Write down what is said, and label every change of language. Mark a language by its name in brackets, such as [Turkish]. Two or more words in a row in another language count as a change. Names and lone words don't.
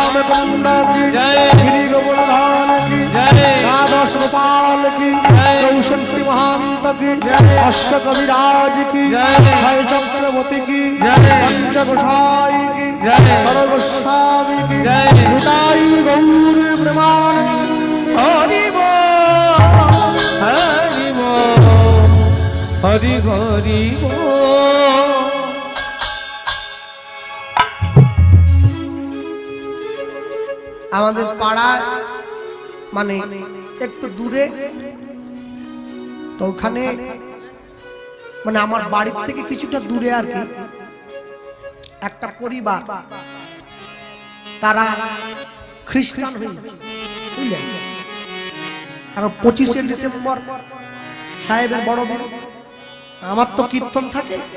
[Hindi] कुंड की जय। गिरी गोवर्धन की जय। द्वादश गोपाल की जय। 64 महंत की जय। अष्ट कविराज की जय। छय चक्रवर्ती की जय। पंच गोसाई की जय। सर्वस्वामी की जय। निताई गौर ब्रह्मानंद हरि बोल हरि बोल हरि हरि बोल। [Bangla] আমাদের পাড়ায় মানে একটু দূরে তো ওখানে মানে আমার বাড়ির থেকে কিছুটা দূরে আর কি একটা পরিবার তারা খ্রিস্টান হয়েছে বুঝলেন কারণ 25শে ডিসেম্বর সাহেবের বড়দিন আমার তো কীর্তন থাকে